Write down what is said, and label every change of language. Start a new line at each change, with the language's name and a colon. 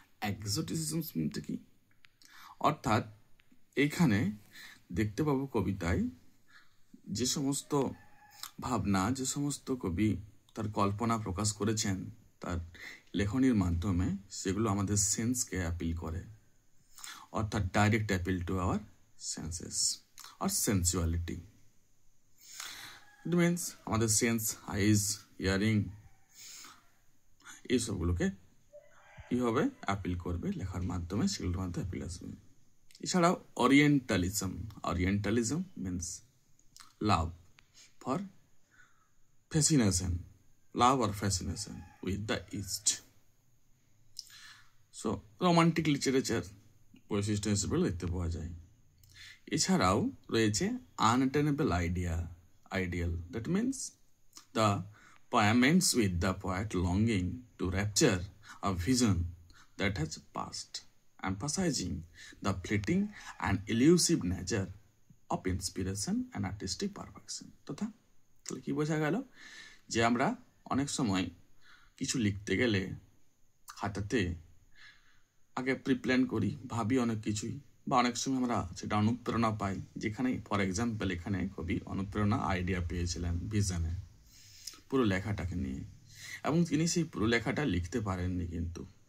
Bangla: এক্সোটিসিজম কি? অর্থাৎ এইখানে দেখতে পাবো কবিতায় যে সমস্ত ভাবনা, যে সমস্ত কবি তার কল্পনা প্রকাশ করেছেন তার লেখনীর মাধ্যমে, সেগুলো আমাদের সেন্সকে অ্যাপিল করে, অর্থাৎ
English: Direct appeal to our senses or sensuality. It means
Bangla: আমাদের সেন্স, আইজ, হিয়ারিং, এইসবগুলোকে কীভাবে অ্যাপিল করবে লেখার মাধ্যমে, সেগুলোর মধ্যে অ্যাপিল আসবে। এছাড়াও
English: Orientalism means love for fascination, love or fascination with the East.
Bangla: So romantic literature বৈশিষ্ট্য হিসেবে দেখতে পাওয়া যায়। এছাড়াও রয়েছে
English: Unattainable ideal, that means the poem ends with the poet longing to rapture a vision that has passed, emphasizing the fleeting and elusive nature of inspiration and artistic perfection.
Bangla: তাহলে কি বোঝা গেল? যে আমরা অনেক সময় কিছু লিখতে গেলে খাতাতে আগে প্রিপ্ল্যান করি, ভাবি অনেক কিছুই, বা অনেক সময় আমরা সেটা অনুপ্রেরণা পাই, যেখানে
English: for example
Bangla: এখানে কবি অনুপ্রেরণা আইডিয়া পেয়েছিলেন ভিশনে পুরো লেখাটাকে নিয়ে, এবং তিনি সেই পুরো লেখাটা লিখতে পারেননি কিন্তু।